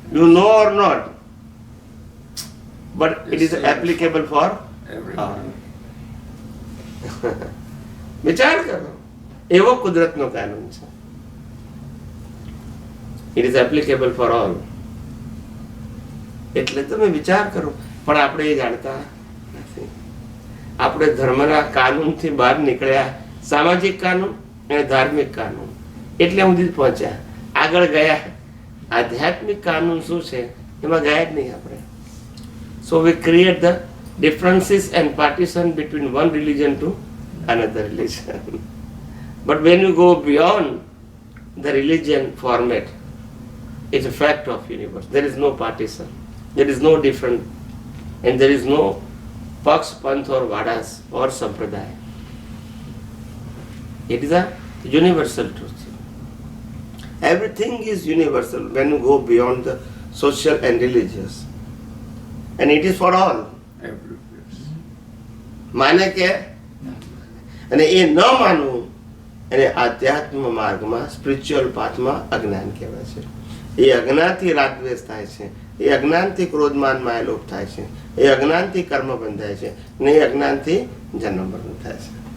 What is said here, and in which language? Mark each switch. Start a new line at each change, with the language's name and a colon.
English: you know or not, but it is applicable for all.
Gujarati: વિચાર કરો, એવો કુદરતનો કાનૂન છે.
English: It is applicable for all.
Gujarati: એટલે તમે વિચાર કરો, પણ આપણે એ જાણતા નથી. આપણે ધર્મના કાનૂનથી બહાર નીકળ્યા, સામાજિક કાનૂન અને ધાર્મિક કાનૂન એટલે સુધી પહોંચ્યા, આગળ ગયા. આધ્યાત્મિક કાનૂન શું છે એમાં ગયા જ નહીં આપણે.
English: So we create the differences and partition between one religion to another religion. But when you go beyond the religion format, it's a fact of universe. There is no partition, there is no different, and there is no Paks, Panth or Vadas or Sampradaya. It is a universal truth. Everything is universal when you go beyond the social and religious. And it is for all. Everywhere.
Gujarati: માને કે અને એ ન માનવું એને આધ્યાત્મ માર્ગમાં, spiritual પાથમાં અજ્ઞાન કહેવાય છે. એ અજ્ઞાનથી રાગદ્વેષ થાય છે, એ અજ્ઞાનથી ક્રોધમાન માયલોપ થાય છે, એ અજ્ઞાનથી કર્મ બંધાય છે, ને એ અજ્ઞાનથી જન્મ મરણ થાય છે.